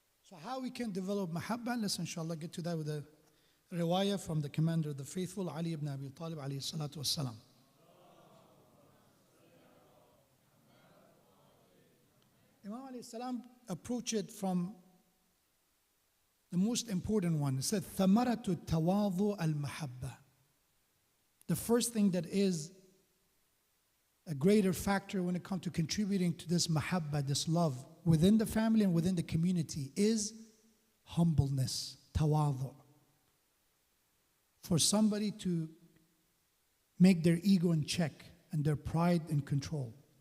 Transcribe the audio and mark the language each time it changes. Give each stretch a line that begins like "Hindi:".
English: So how we can develop mahabba? Let's inshallah get to that with a riwayah from the commander of the faithful, Ali ibn Abi Talib alayhi salatu wassalam. Imam alayhi salam approached it from the most important one. It said,
Arabic: ثَمَرَةُ التَّوَاضُ الْمَحَبَّةِ.
English: The first thing that is a greater factor when it comes to contributing to this mahabba, this love, within the family and within the community is humbleness, tawadu. For somebody to make their ego in check and their pride in control.